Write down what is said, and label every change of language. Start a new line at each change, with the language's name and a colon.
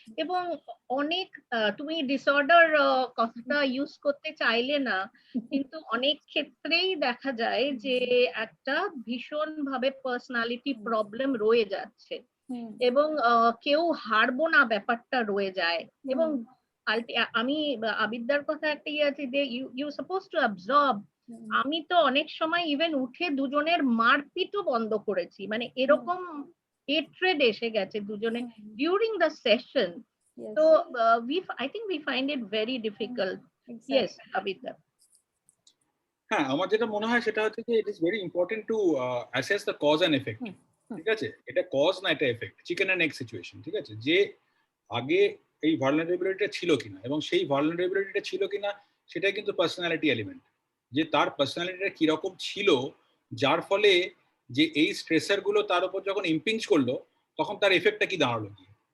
Bangla: এবং অনেক তুমি ডিসঅর্ডার কথাটা ইউজ করতে চাইলে না, কিন্তু অনেক ক্ষেত্রেই দেখা যায় যে একটা ভীষণ ভাবে পার্সোনালিটি প্রবলেম রয়ে যাচ্ছে, এবং কেউ হারবো না ব্যাপারটা রয়ে যায়। এবং আমি আবিদ্যার কথা একটা ইয়ে আছে যে
English: You suppose to absorb.
Bangla: আমি তো অনেক সময় ইভেন উঠে দুজনের মারপিটও বন্ধ করেছি, মানে এরকম হেট্রেড এসে গেছে দুজনে
English: During the session. তো I think we find it very difficult. Yes, Abhidya.
Bangla: হ্যাঁ, আমার যেটা মনে হয় সেটা হচ্ছে যে
English: It is very important to assess the cause and effect.
Bangla: ঠিক আছে, এটা কজ না এটা effect,
English: Chicken and egg situation.
Bangla: ঠিক আছে, যে আগে এই ভালনারেবিলিটিটা ছিল কিনা, এবং সেই ভালনারেবিলিটিটা ছিল কিনা সেটাই কিন্তু পার্সোনালিটি এলিমেন্ট, যে তার পার্সোনালিটিটা কিরকম ছিল, যার ফলে যে এই স্ট্রেসার গুলো তার উপর যখন ইম্পিঞ্জ করলো তখন তার এফেক্টটা কি দাঁড়ালো কি।